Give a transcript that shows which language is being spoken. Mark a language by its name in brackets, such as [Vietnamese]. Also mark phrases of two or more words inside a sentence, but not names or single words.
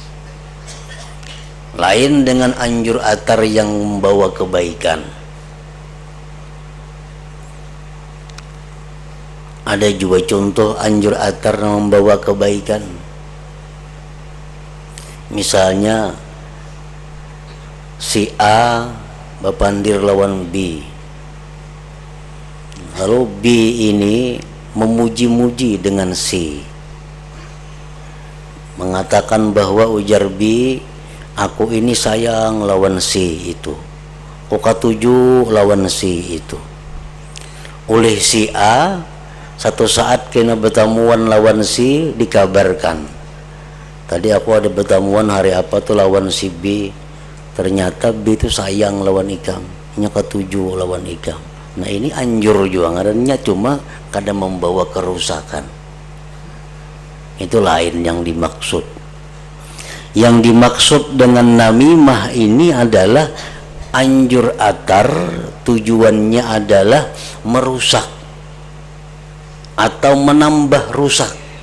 [Indonesian] Lain dengan anjur atar yang membawa kebaikan. Ada juga contoh anjur atar yang membawa kebaikan. [Banjar] Misalnya si A bapandir lawan B, lalu B ini memuji-muji dengan C, mengatakan bahwa ujar B, aku ini sayang lawan C itu, aku katuju lawan C itu. Oleh si A, satu saat kena bertamuan lawan C dikabarkan, tadi aku ada bertamuan hari apa tuh lawan si B, ternyata B itu sayang lawan ikam, nya katuju lawan ikam. Nah ini anjur juga ngarannya, cuma kadang membawa kerusakan. [Indonesian] Itu lain yang dimaksud. Yang dimaksud dengan namimah ini adalah anjur atar, tujuannya adalah merusak atau menambah rusak.